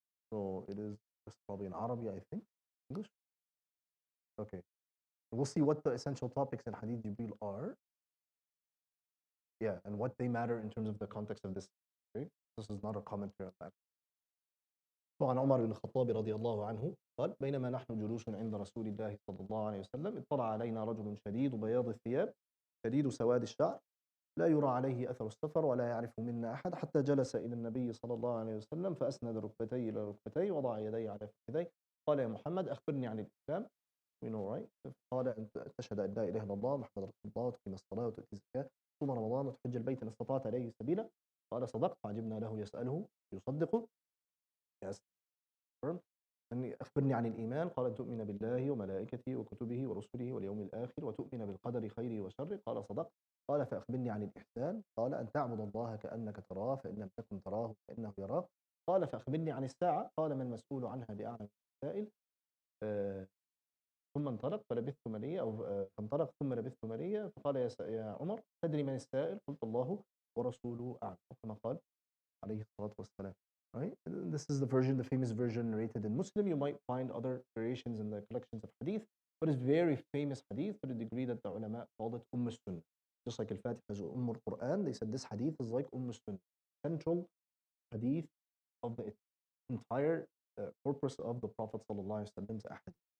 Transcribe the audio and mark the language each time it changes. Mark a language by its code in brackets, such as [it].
[en] So it is just probably in Arabic, I think. English? Okay. We'll see what the essential topics in Hadith Jibreel are. Yeah, and what they matter in terms of the context of this. Okay? This is not a commentary on that. [ar] وعن عمر بن الخطاب رضي الله عنه قال بينما نحن جلوس عند رسول الله صلى الله عليه وسلم اطلع علينا رجل شديد بياض الثياب شديد سواد الشعر لا يرى عليه أثر السفر ولا يعرف منا أحد حتى جلس إلى النبي صلى الله عليه وسلم فأسند ركبتيه إلى ركبتيه وضع يديه على فخذيه قال يا محمد أخبرني عن الإسلام. [en] We know, right? [ar] قال أن تشهد أن لا إله إلا الله محمد رسول الله وتقيم الصلاة وتؤتي الزكاة تصوم رمضان وتحج البيت إن استطعت إليه سبيلا. قال صدقت. فعجبنا له يسأله يصدقه. [en] Yes. [ar] أن أخبرني عن الإيمان. قال أن تؤمن بالله وملائكته وكتبه ورسله واليوم الآخر وتؤمن بالقدر خيره وشره. قال صدقت. قال فأخبرني عن الإحسان. قال أن تعبد الله كأنك تراه فإن لم تكن تراه فإنه يراك. قال فأخبرني عن الساعة. قال ما المسؤول عنها بأعلم من السائل. ثم انطلق فلبثت مليا أو فانطلق ثم لبثت مليا فقال يا عمر تدري من السائل؟ قلت الله ورسوله أعلم. كما قال عليه الصلاة والسلام. [en] Right? And this is the version, the famous version narrated in Muslim. You might find other variations in the collections of hadith, but it's very famous hadith to the degree that the ulama called it Sunnah. Just like Al-Fatiha is Quran, they said this hadith is like Sunnah, central hadith of the entire corpus of the Prophet sallallahu alaihi wasallam's ahadith.